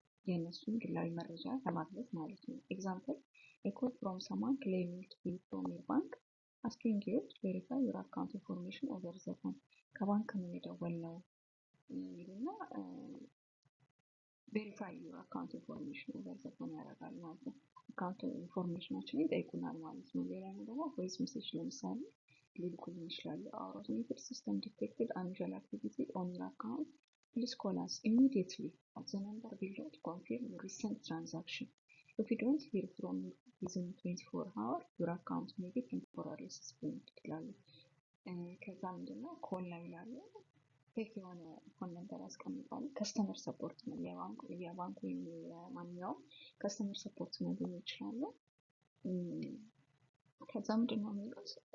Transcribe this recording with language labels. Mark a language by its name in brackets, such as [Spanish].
[Amharic] የእነሱን ግላዊ መረጃ ለማግኘት ማለት ነው። [English] ኤግዛምፕል a call from someone claiming to be from your bank asking you to verify your account information over the phone [Amharic] ከባንክ ነው የደወልነው ይሉና ቬሪፋይ ዩር አካውንት ኢንፎርሜሽን ኦቨር ዘ ፎን ያደርጋል ማለት ነው። አካውንት ኢንፎርሜሽናችንን ይጠይቁናል ማለት ነው። ሌላኛው ደግሞ ቮይስ ሜሴጅ ለምሳሌ ሊልኩልን ይችላሉ። [English] our automated system detected unusual activity on your account. Please call us immediately at the number below to confirm your recent transaction. If you don't hear from you within 24 hours, your account may be temporarily suspended [Amharic] ይላሉ። ከዛ ምንድነው ኮል ላይ ይላሉ ፌክ የሆነ ፎን ነምበር ያስቀምጣሉ። ከስተመር ሰፖርት ነው የባንኩ ወይም የማንኛውም ከስተመር ሰፖርት ማግኘት ይችላሉ። ከዛ ምንድነው የሚሉት